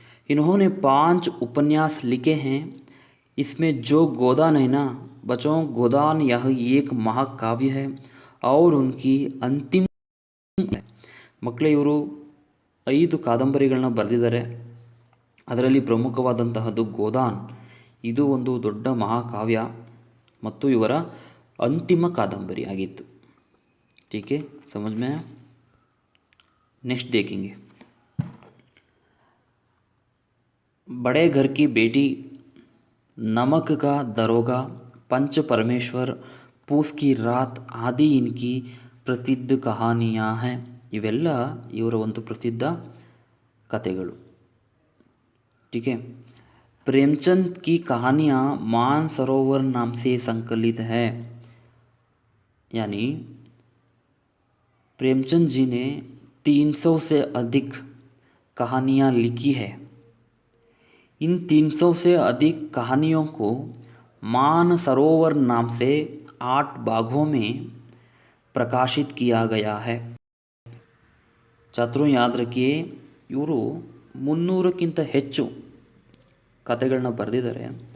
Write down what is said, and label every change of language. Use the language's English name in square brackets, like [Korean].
[Hindi] इन्होंने 5 उपन्यास लिखे हैं. इसमें जो गोदान है ना बच्चों, गोदान यह एक महाकाव्य है और उनकी अंतिम [Kannada] ಮಕ್ಕಳೇ ಇವರು 5 ಕಾದಂಬರಿಗಳನ್ನ ಬರೆದಿದ್ದಾರೆ. ಅದರಲ್ಲಿ ಪ್ರಮುಖವಾದಂತಹದ್ದು ಗೋದಾನ್. ಇದು ಒಂದು ದೊಡ್ಡ ಮಹಾಕಾವ್ಯ ಮತ್ತು ಇವರ ಅಂತಿಮ ಕಾದಂಬರಿ ಆಗಿತ್ತು. [Hindi] ठीक है, समझ में आया? नेक्स्ट देखेंगे, बड़े घर की बेटी, नमक का दरोगा, पंच परमेश्वर, पूस की रात आदि इनकी प्रसिद्ध कहानियाँ हैं. [Kannada] ಇವೆಲ್ಲ ಇವರ ಒಂದು ಪ್ರಸಿದ್ಧ ಕಥೆಗಳು. [Hindi] ठीक है, प्रेमचंद की कहानियाँ मानसरोवर नाम से संकलित है. यानी प्रेमचंद जी ने 300 से अधिक कहानियाँ लिखी है. इन 300 से अधिक कहानियों को मानसरोवर नाम से 8 भागों में प्रकाशित किया गया है. छात्रों याद रखिए, [Kannada] ಇವರು 300ಕ್ಕಿಂತ ಹೆಚ್ಚು ಕಥೆಗಳನ್ನ ಬರೆದಿದ್ದಾರೆ.